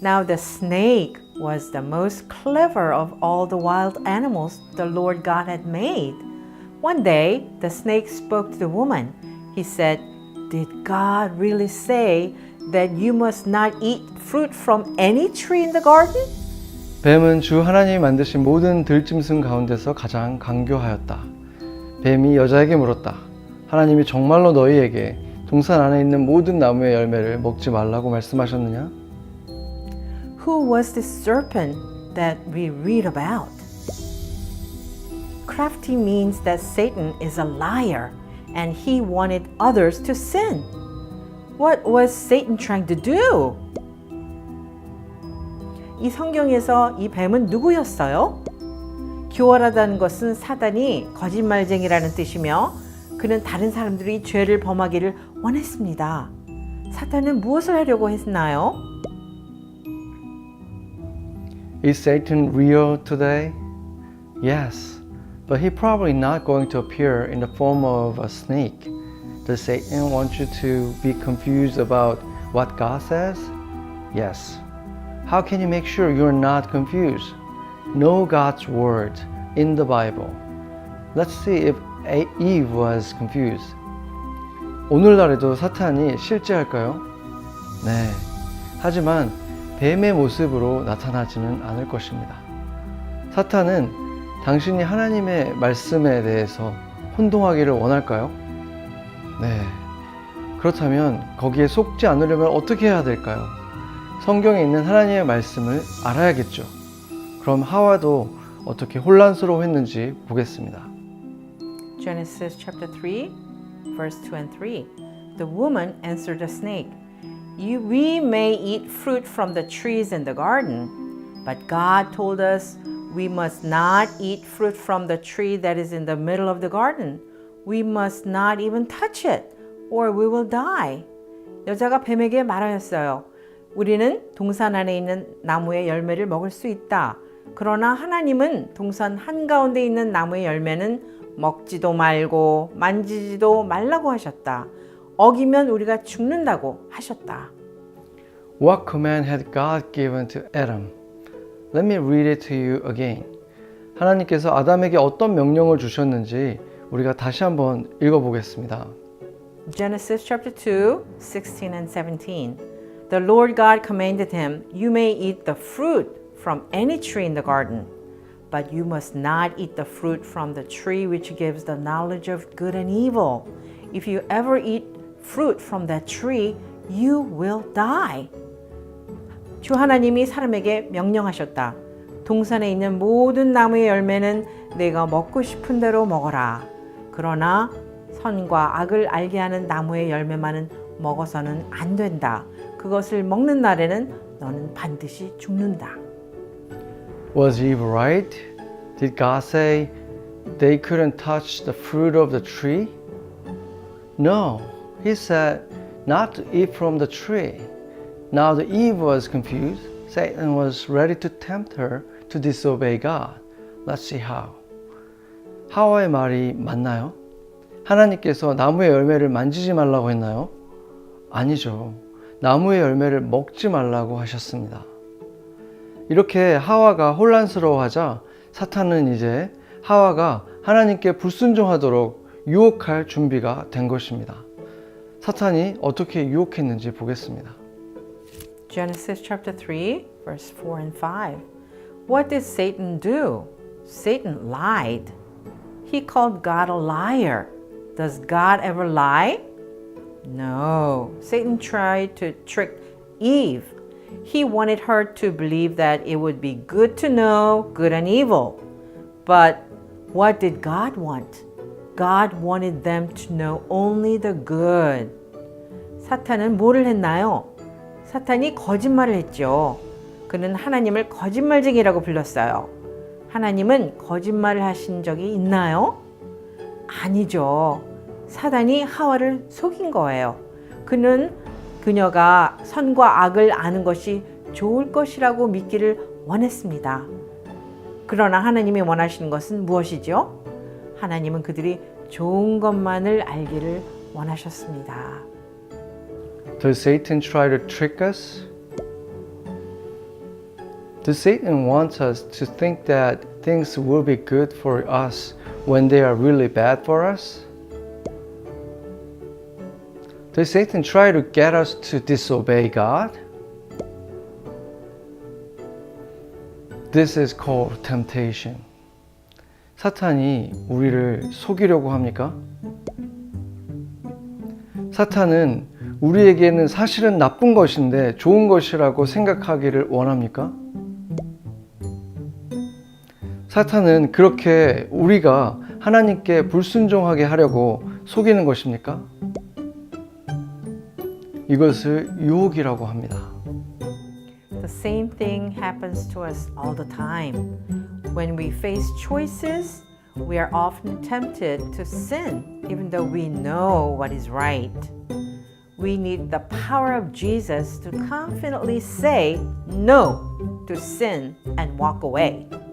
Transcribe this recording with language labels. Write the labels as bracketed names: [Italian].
[English] Now the snake was the most clever of all the wild animals the Lord God had made. One day, the snake spoke to the woman. He said, "Did God really say that you must not eat fruit from any tree in the garden?" [Korean] 뱀은 주 하나님이 만드신 모든 들짐승 가운데서 가장 강교하였다. 뱀이 여자에게 물었다. 하나님이 정말로 너희에게 동산 안에 있는 모든 나무의 열매를 먹지 말라고 말씀하셨느냐? [English] Who was this serpent that we read about? Crafty means that Satan is a liar and he wanted others to sin. What was Satan trying to do? [Korean] 이 성경에서 이 뱀은 누구였어요? 교활하다는 것은 사단이 거짓말쟁이라는 뜻이며 그는 다른 사람들이 죄를 범하기를 원했습니다. 사탄은 무엇을 하려고 했나요? [English] Is Satan real today? Yes, but he's probably not going to appear in the form of a snake. Does Satan want you to be confused about what God says? Yes. How can you make sure you're not confused? Know God's word in the Bible. Let's see if Eve was confused. [Korean] 오늘날에도 사탄이 실제할까요? 네. 하지만 뱀의 모습으로 나타나지는 않을 것입니다. 사탄은 당신이 하나님의 말씀에 대해서 혼동하기를 원할까요? 네. 그렇다면 거기에 속지 않으려면 어떻게 해야 될까요? 성경에 있는 하나님의 말씀을 알아야겠죠. 그럼 하와도 어떻게 혼란스러워했는지 보겠습니다. [English] Genesis chapter 3, verse 2 and 3. The woman answered the snake, We may eat fruit from the trees in the garden, but God told us we must not eat fruit from the tree that is in the middle of the garden. We must not even touch it, or we will die. [Korean] 여자가 뱀에게 말하였어요. 우리는 동산 안에 있는 나무의 열매를 먹을 수 있다. 그러나 하나님은 동산 한가운데 있는 나무의 열매는 먹지도 말고 만지지도 말라고 하셨다. 어기면 우리가 죽는다고 하셨다. [English] What command had God given to Adam? Let me read it to you again. [Korean] 하나님께서 아담에게 어떤 명령을 주셨는지 우리가 다시 한번 읽어보겠습니다. [English] Genesis chapter 2, 16 and 17. The Lord God commanded him, You may eat the fruit from any tree in the garden, but you must not eat the fruit from the tree which gives the knowledge of good and evil. If you ever eat fruit from that tree, you will die. [Korean] 주 하나님이 사람에게 명령하셨다. 동산에 있는 모든 나무의 열매는 내가 먹고 싶은 대로 먹어라. 그러나 선과 악을 알게 하는 나무의 열매만은 먹어서는 안 된다. 그것을 먹는 날에는 너는 반드시 죽는다. [English] Was Eve right? Did God say they couldn't touch the fruit of the tree? No, He said not to eat from the tree. Now the Eve was confused. Satan was ready to tempt her to disobey God. Let's see how. [Korean] 하와의 말이 맞나요? 하나님께서 나무의 열매를 만지지 말라고 했나요? 아니죠. 나무의 열매를 먹지 말라고 하셨습니다. 이렇게 하와가 혼란스러워하자 사탄은 이제 하와가 하나님께 불순종하도록 유혹할 준비가 된 것입니다. 사탄이 어떻게 유혹했는지 보겠습니다. [English] Genesis chapter 3, verse 4 and 5. What did Satan do? Satan lied. He called God a liar. Does God ever lie? No. Satan tried to trick Eve. He wanted her to believe that it would be good to know good and evil. But what did God want? God wanted them to know only the good. [Korean] 사탄은 뭐를 했나요? 사탄이 거짓말을 했죠. 그는 하나님을 거짓말쟁이라고 불렀어요. 하나님은 거짓말을 하신 적이 있나요? 아니죠. 사단이 하와를 속인 거예요. 그는 그녀가 선과 악을 아는 것이 좋을 것이라고 믿기를 원했습니다. 그러나 하나님이 원하시는 것은 무엇이죠? 하나님은 그들이 좋은 것만을 알기를 원하셨습니다. [English] Does Satan try to trick us? Does Satan want us to think that things will be good for us when they are really bad for us? Does Satan try to get us to disobey God? This is called temptation. [Korean] 사탄이 우리를 속이려고 합니까? 사탄은 우리에게는 사실은 나쁜 것인데 좋은 것이라고 생각하기를 원합니까? 사탄은 그렇게 우리가 하나님께 불순종하게 하려고 속이는 것입니까? 이것을 유혹이라고 합니다. [English] The same thing happens to us all the time. When we face choices, we are often tempted to sin, even though we know what is right. We need the power of Jesus to confidently say no to sin and walk away.